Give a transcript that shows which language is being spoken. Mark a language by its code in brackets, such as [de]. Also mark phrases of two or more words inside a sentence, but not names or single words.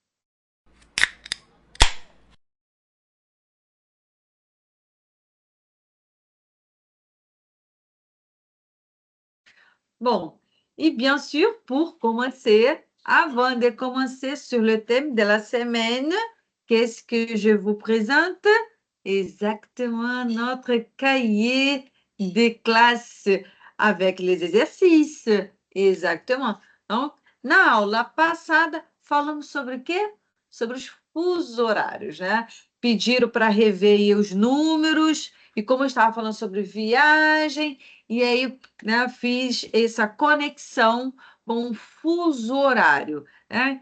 [fr] Bon, et bien sûr, pour commencer, avant de commencer sur le thème de la semaine, qu'est-ce que je vous présente? Exactement notre cahier de classe avec les exercices. Exactement. Donc, [pt] na aula passada, falamos sobre o quê? Sobre os fusos horários, né? Pediram para rever aí os números, e como eu estava falando sobre viagem, e aí, né, fiz essa conexão com o fuso horário, né?